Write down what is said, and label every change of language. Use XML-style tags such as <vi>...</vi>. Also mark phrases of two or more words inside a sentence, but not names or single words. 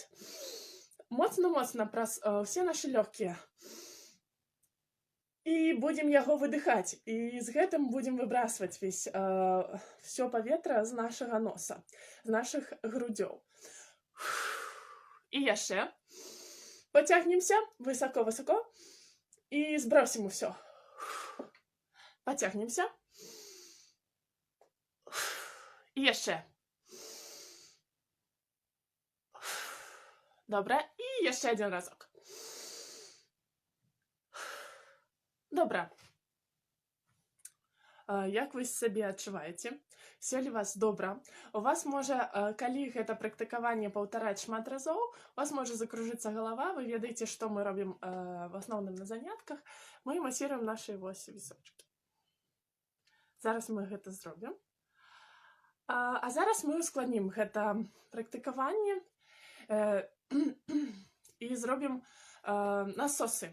<be>Моцна-моцна праз усе нашы лёгкія. І будзем яго выдыхаць. І з гэтым будзем выбрасваць всё паветра з нашага носа, з нашых грудзёў. І яшчэ.</be> <ru>Потягнемся высоко-высоко и сбросим усё. Потягнемся.</ru> <be>И яшчэ. Добра. И яшчэ</be> <ru>один разок. Добра.</ru> <be>Як вы сабе адчуваеце?</be> <ru>Все ли вас добра?</ru> <be>У вас можа, калі гэта практыкаванне паўтараць шмат разоў, у вас можа закружыцца галава. Вы ведаеце, што мы робім в асноўным на занятках. Мы масіруем нашы вось вісочкі. Зараз мы гэта зробім. А зараз мы ускладнім гэта практыкаванне і зробім насосы.</be>